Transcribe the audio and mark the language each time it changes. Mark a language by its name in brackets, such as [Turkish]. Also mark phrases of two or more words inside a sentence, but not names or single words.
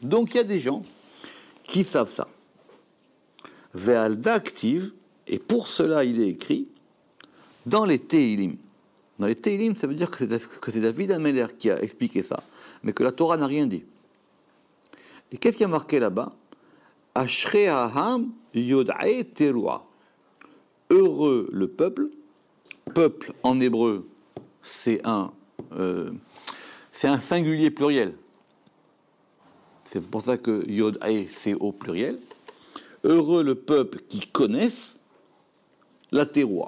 [French] Donc il y a des gens qui savent ça. Ve'alda active, et pour cela il est écrit dans les Tehilim. Dans les Tehilim, ça veut dire que c'est David Ameller qui a expliqué ça, mais que la Torah n'a rien dit. Et qu'est-ce qui a marqué là-bas? [Hebrew] אשרי העם יודעי תרועה. [French] Heureux le peuple. Peuple en hébreu, c'est un singulier pluriel. C'est pour ça que yod'e, c'est au pluriel. Heureux le peuple qui connaisse la teruah.